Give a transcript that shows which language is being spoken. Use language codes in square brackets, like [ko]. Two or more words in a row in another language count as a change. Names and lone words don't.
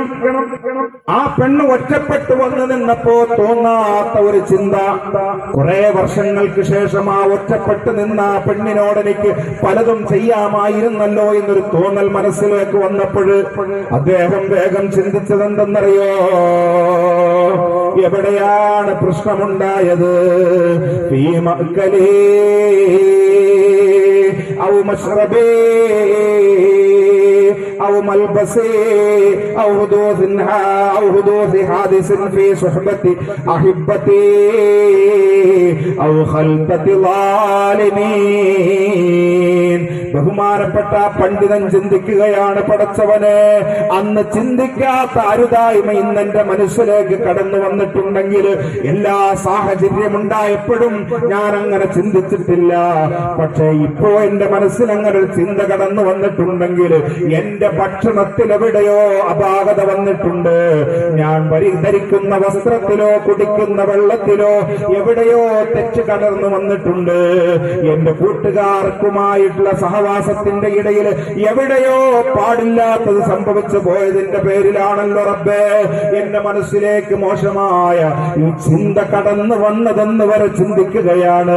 [ml] ആ പെണ്ണ് ഒറ്റപ്പെട്ടു വന്നു നിന്നപ്പോ തോന്നാത്ത ഒരു ചിന്ത, കുറെ വർഷങ്ങൾക്ക് ശേഷം ആ ഒറ്റപ്പെട്ട് നിന്ന ആ പെണ്ണിനോട് എനിക്ക് പലതും ചെയ്യാമായിരുന്നല്ലോ എന്നൊരു തോന്നൽ മനസ്സിലേക്ക് വന്നപ്പോൾ അദ്ദേഹം വേഗം ചിന്തിച്ചതെന്തെന്നറിയോ? എവിടെയാണ് പ്രശ്നമുണ്ടായത്? [ar] في مأكلي أو مشربي أو ملبسي أو حدوث حادث في صحبة أحبتي أو خلطة ظالمين. [ml] ബഹുമാനപ്പെട്ട പണ്ഡിതൻ ചിന്തിക്കുകയാണ്, പടച്ചവനെ അന്ന് ചിന്തിക്കാത്ത അരുതായ്മ ഇന്ന് എന്റെ മനസ്സിലേക്ക് കടന്നു വന്നിട്ടുണ്ടെങ്കിൽ, എല്ലാ സാഹചര്യം ഉണ്ടായപ്പോഴും ഞാൻ അങ്ങനെ ചിന്തിച്ചിട്ടില്ല. പക്ഷേ ഇപ്പോ എന്റെ മനസ്സിൽ അങ്ങനെ ഒരു ചിന്ത കടന്നു വന്നിട്ടുണ്ടെങ്കിൽ എന്റെ ഭക്ഷണത്തിൽ എവിടെയോ അപാകത വന്നിട്ടുണ്ട്, ഞാൻ ധരിക്കുന്ന വസ്ത്രത്തിലോ കുടിക്കുന്ന വെള്ളത്തിലോ എവിടെയോ തെറ്റ് കടന്നു വന്നിട്ടുണ്ട്, എന്റെ കൂട്ടുകാർക്കുമായിട്ടുള്ള സഹവാസത്തിന്റെ ഇടയിൽ എവിടെയോ പാടില്ലാത്തത് സംഭവിച്ചു പോയതിന്റെ പേരിലാണല്ലോ റബ്ബേ എന്റെ മനസ്സിലേക്ക് മോശമായ ഈ ചിന്ത കടന്നു വന്നതെന്ന് വരെ ചിന്തിക്കുകയാണ്.